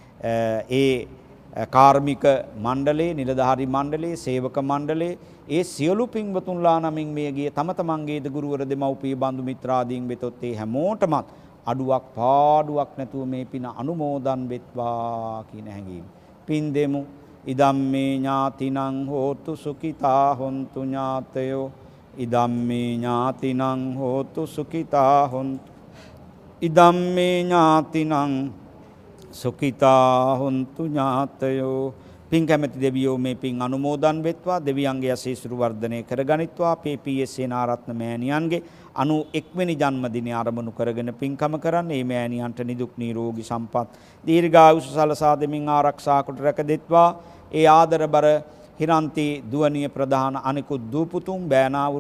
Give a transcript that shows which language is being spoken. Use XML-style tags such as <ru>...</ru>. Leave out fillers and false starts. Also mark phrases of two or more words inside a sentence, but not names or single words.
<si>ඒ කාර්මික මණ්ඩලයේ නිලධාරි මණ්ඩලයේ සේවක මණ්ඩලයේ ඒ සියලු පින්වතුන්ලා නමින් මියගිය තම තමන්ගේද ගුරුවර දෙමව්පිය බඳු මිත්‍රාදීන් වෙතොත් ඒ හැමෝටමත් අඩුවක් පාඩුවක් නැතුව මේ පින අනුමෝදන් වෙත්වා කියන හැඟීම පින් දෙමු.</si> <pi>ඉදම්මේ ඥාතිනං හෝතු සුඛිතා හොන්තු ඥාතයෝ ඉදම්මේ ඥාතිනං හෝතු සුඛිතා හොන්තු ඉදම්මේ ඥාතිනං සුඛිතා හොන්තු ඥාතයෝ</pi> <si>පින් කැමැති දෙවියෝ මේ පින් අනුමෝදන් වෙත්වා දෙවියන්ගේ ආශීර්වාද වර්ධනය කරගනිත්වා අපේ පී.එස්. සේනාරත්න මෑණියන්ගේ 91 වෙනි ජන්මදිනය ආරම්භ කරගෙන පින්කම කරන්නේ මේ මෑණියන්ට නිදුක් නිරෝගී සම්පත් දීර්ඝායුෂ සලසා දෙමින් ආරක්ෂා කොට රැකදෙත්වා ඒ ආදරබර හිරන්ති දුවනිය ප්‍රධාන අනිකුත් දූපුතුන් බෑනාවරු</si>